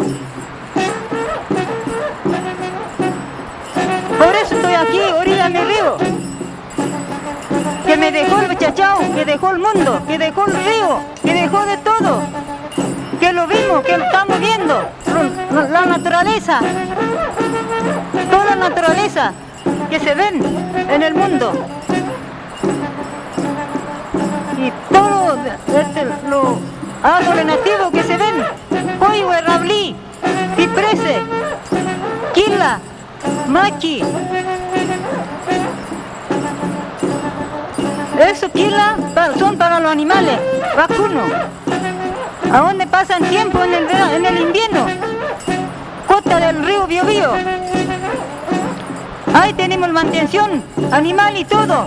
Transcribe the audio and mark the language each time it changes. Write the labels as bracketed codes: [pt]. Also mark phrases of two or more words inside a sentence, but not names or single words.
[es] Por eso estoy aquí, orilla de mi río, que me dejó el chachao, que dejó el mundo, que dejó el río, que dejó de todo, que lo vimos, que lo estamos viendo, la naturaleza, toda la naturaleza que se ven en el mundo. Y todos los árboles nativos que se ven, coihue, rablí, ciprese, quila, maqui. Eso quila son para los animales, vacunos. ¿A dónde pasan tiempo en el invierno? Costa del río Biobío. Ahí tenemos mantención animal y todo.